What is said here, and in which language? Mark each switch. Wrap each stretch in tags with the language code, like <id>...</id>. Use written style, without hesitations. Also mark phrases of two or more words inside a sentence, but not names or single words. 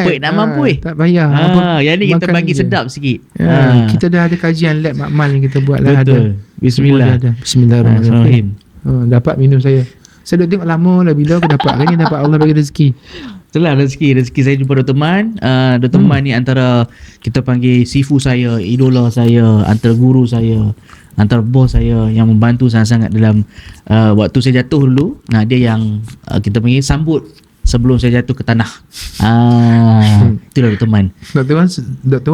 <ms>Pahit nak mampu tak payah. Yang ni kita bagi sedap sikit. Kita dah ada kajian lab makmal yang kita buat lah. Betul. Bismillah. Bismillahirrahmanirrahim. Dapat minum saya. Saya dah tengok lama lah bila aku dapat. Kan ni dapat Allah bagi rezeki. Itulah rezeki saya jumpa Dr. Man. Dr. Man ni antara kita panggil sifu saya, idola saya, antara guru saya, antara bos saya yang membantu sangat-sangat dalam waktu saya jatuh dulu. Dia yang kita panggil sambut sebelum saya jatuh ke tanah. Itulah Dr. Man. Dr.</ms>